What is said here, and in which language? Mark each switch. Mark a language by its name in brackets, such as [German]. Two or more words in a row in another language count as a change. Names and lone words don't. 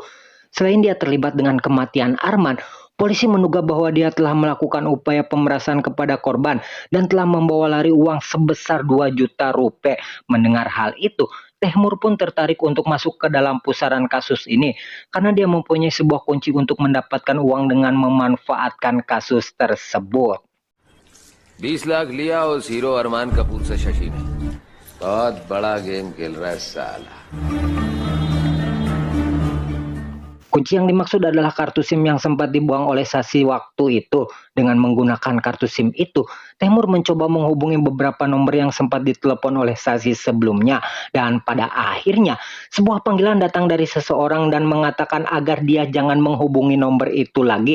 [Indonesian] Selain dia terlibat dengan kematian Arman, polisi menduga bahwa dia telah melakukan upaya pemerasan kepada korban dan telah membawa lari uang sebesar 2 juta rupiah. Mendengar hal itu, Tehmur pun tertarik untuk masuk ke dalam pusaran kasus ini karena dia mempunyai sebuah kunci untuk mendapatkan uang dengan memanfaatkan kasus tersebut. [Hindi] 20 लाख लिया उस हीरो अरमान कपूर से शशि ने। बहुत बड़ा गेम खेल रहा है साला। [Indonesian] Kunci yang dimaksud adalah kartu SIM yang sempat dibuang oleh Sasi waktu itu. Dengan menggunakan kartu SIM itu, Tehmur mencoba menghubungi beberapa nomor yang sempat ditelepon oleh Sasi sebelumnya. Dan pada akhirnya, sebuah panggilan datang dari seseorang dan mengatakan agar dia jangan menghubungi nomor itu lagi.